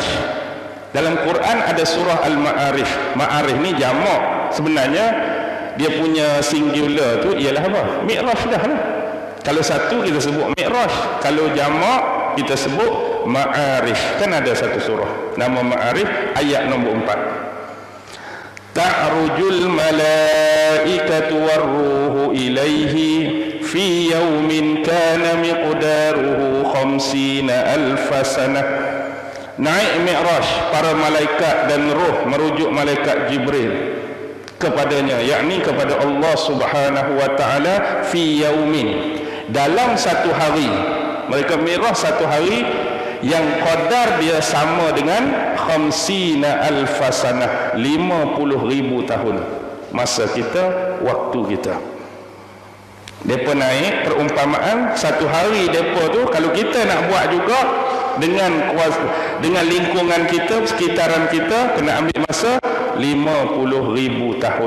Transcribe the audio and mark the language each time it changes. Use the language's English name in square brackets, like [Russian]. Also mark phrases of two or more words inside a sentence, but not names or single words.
[Malay] Dalam Quran ada surah Al-Ma'arij. Ma'arij ni jamak. Sebenarnya dia punya singular tu ialah apa? Mi'raj dah lah. Kalau satu kita sebut Mi'raj, kalau jamak kita sebut Ma'arij. Kan ada satu surah nama Ma'arij, ayat nombor 4. [Arabic] تعرج الملائكة والروح إليه في يوم كان مقداره 50,000 سنة. [Malay] Naik Mi'raj para malaikat dan roh merujuk malaikat Jibril kepadanya, yakni kepada Allah [Arabic] سبحانه وتعالى, في يوم, [Malay] dalam satu hari. Mereka merah satu hari yang qadar dia sama dengan 50 alfasanah, 50,000 tahun masa kita, waktu kita. Depa naik perumpamaan satu hari depa tu kalau kita nak buat juga dengan kuasa, dengan lingkungan kita, sekitaran kita, kena ambil masa 50,000 tahun.